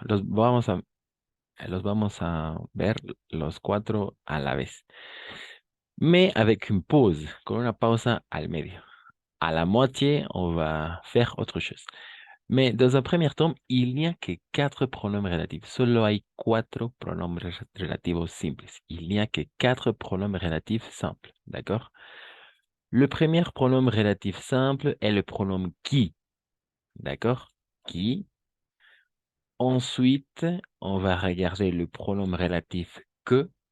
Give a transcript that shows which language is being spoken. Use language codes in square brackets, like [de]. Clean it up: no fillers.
[es] Los vamos a ver los cuatro a la vez, [fr] mais avec une pause, [es] con una pausa al medio. [fr] À la moitié, on va faire autre chose. Mais dans un premier temps, il n'y a que quatre pronoms relatifs. [es] Solo hay cuatro pronombres relativos simples. [fr] Il n'y a que quatre pronoms relatifs simples. D'accord? Le premier pronom relatif simple est le pronom qui. D'accord? Qui. Ensuite, on va regarder le pronom relatif que.